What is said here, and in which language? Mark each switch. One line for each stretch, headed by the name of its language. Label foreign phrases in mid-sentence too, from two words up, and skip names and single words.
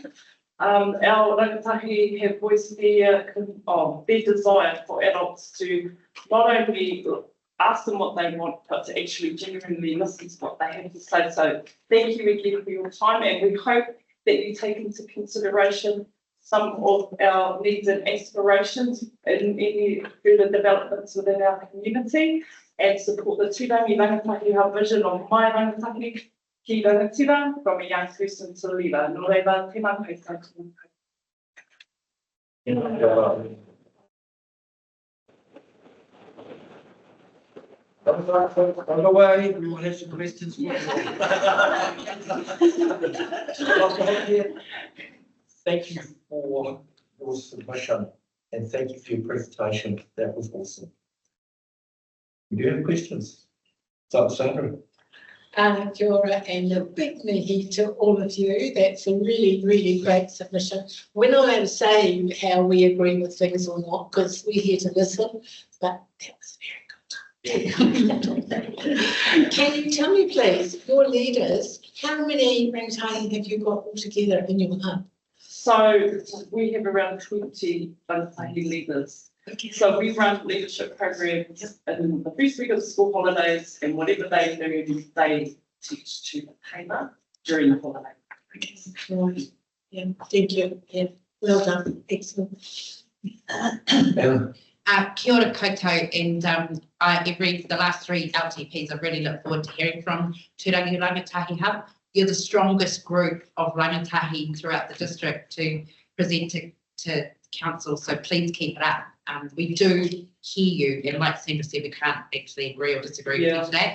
English: Our rangatahi have voiced their desire for adults to not only ask them what they want, but to actually genuinely listen to what they have to say. So thank you again for your time, and we hope that you take into consideration some of our needs and aspirations in any further developments within our community, and support the Turangi rangatahi, our vision of
Māori: my rangatahi, ki rangatira,
English: from a young person to a leader.
Māori: Nō reira, tēnā koutou.
English: By the way, we will have some questions. Thank you for your submission and thank you for your presentation. That was awesome. Do you have questions? So, Sandra.
Māori: Kia ora,
English: and a big mihi to all of you. That's a really, really great submission. We're not allowed to say how we agree with things or not, because we're here to listen, but that was very good. Can you tell me, please, your leaders, how many rangatahi have you got altogether in your hub? So we have around 20 rangatahi leaders. Okay. So we run leadership programs in the first week of the school holidays, and whatever they do, they teach to the tailor during the holiday. Okay. Right. Yeah, thank you. Yeah, well done. Excellent.
Māori: Kia ora koutou,
English: and the last three LTPs I really look forward to hearing from Turangi Rangatahi Hub. You're the strongest group of rangatahi throughout the district to present to council, so please keep it up. We do hear you, and like Sandra said, we can't actually agree or disagree with you today.